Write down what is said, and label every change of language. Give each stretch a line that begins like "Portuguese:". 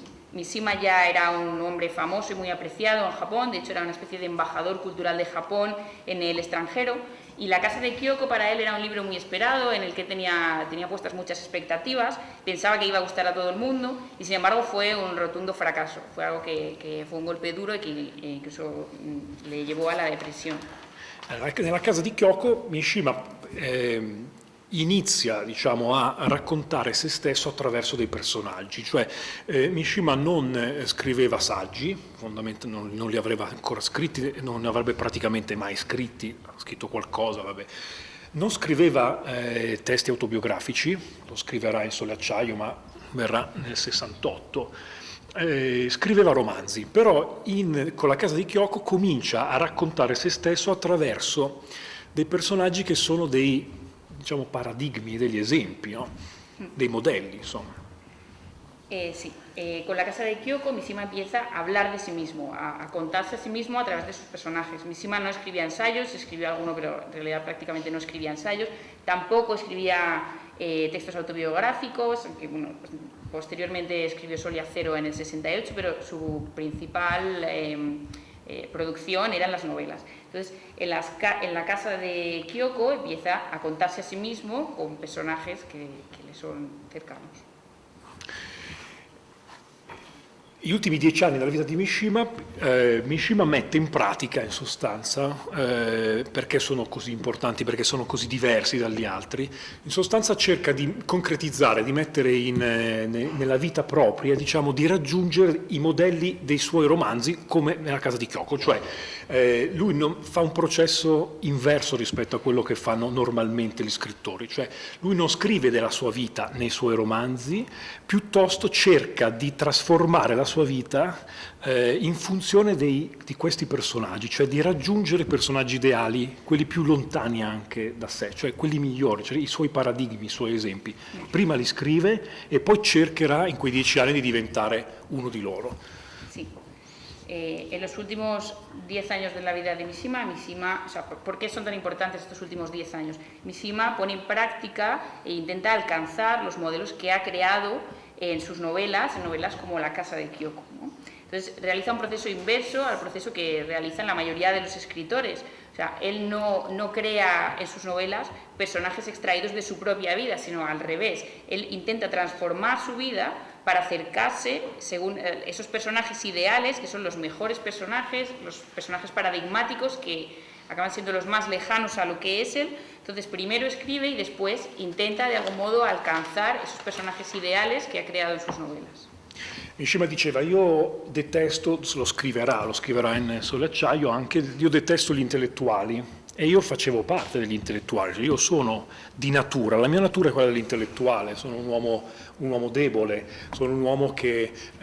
Spanish: Mishima ya era un hombre famoso y muy apreciado en Japón, de hecho era una especie de embajador cultural de Japón en el extranjero, y La casa de Kyoko para él era un libro muy esperado, en el que tenía puestas muchas expectativas, pensaba que iba a gustar a todo el mundo, y sin embargo fue un rotundo fracaso, fue algo que fue un golpe duro y que incluso le llevò a la depresione.
Italian: Nella casa di Kyoko Mishima inizia, diciamo, a raccontare se stesso attraverso dei personaggi, cioè Mishima non scriveva saggi, fondamentalmente non li avrebbe ancora scritti, non ne avrebbe praticamente mai scritti, ha scritto qualcosa, vabbè. Non scriveva testi autobiografici, lo scriverà in Sole e Acciaio, ma verrà nel 68. Scriveva romanzi, però con La casa di Kyoko comincia a raccontare se stesso attraverso dei personaggi che sono dei, diciamo, paradigmi, degli esempi, no? Dei modelli, insomma.
Spanish: Sí, con La casa de Kyoko Mishima empieza a hablar de sí mismo, a contarse a sí mismo a través de sus personajes. Mishima no escribía ensayos, escribió alguno, pero en realidad prácticamente no escribía ensayos, tampoco escribía textos autobiográficos, que bueno, pues, posteriormente escribió Sol y Acero en el 68, pero su principal producción eran las novelas. Entonces, en La casa de Kyoko empieza a contarse a sí mismo con personajes que le son cercanos.
Italian: Gli ultimi 10 anni della vita di Mishima, Mishima mette in pratica, in sostanza, perché sono così importanti, perché sono così diversi dagli altri, in sostanza cerca di concretizzare, di mettere nella vita propria, diciamo, di raggiungere i modelli dei suoi romanzi come nella Casa di Kyoko, cioè lui fa un processo inverso rispetto a quello che fanno normalmente gli scrittori, cioè lui non scrive della sua vita nei suoi romanzi, piuttosto cerca di trasformare la sua vita in funzione di questi personaggi, cioè di raggiungere personaggi ideali, quelli più lontani anche da sé, cioè quelli migliori, cioè i suoi paradigmi, i suoi esempi. Prima li scrive e poi cercherà in quei 10 anni di diventare uno di loro. Sì.
Spanish: En los últimos 10 años de la vida de Mishima, o sea, ¿por qué son tan importantes estos últimos 10 años? Mishima pone en práctica e intenta alcanzar los modelos que ha creado en sus novelas, en novelas como La Casa de Kyoko, ¿no? Entonces realiza un proceso inverso al proceso que realizan la mayoría de los escritores. O sea, él no crea en sus novelas personajes extraídos de su propia vida, sino al revés. Él intenta transformar su vida para acercarse según esos personajes ideales, que son los mejores personajes, los personajes paradigmáticos que acaban siendo los más lejanos a lo que es él. Entonces primero escribe y después intenta de algún modo alcanzar esos personajes ideales que ha creado en sus novelas.
Italian: Mishima diceva, io detesto, lo scriverà in Sole Acciaio anche, io detesto gli intellettuali e io facevo parte degli intellettuali, cioè io sono di natura, la mia natura è quella dell'intellettuale, sono un uomo debole, sono un uomo che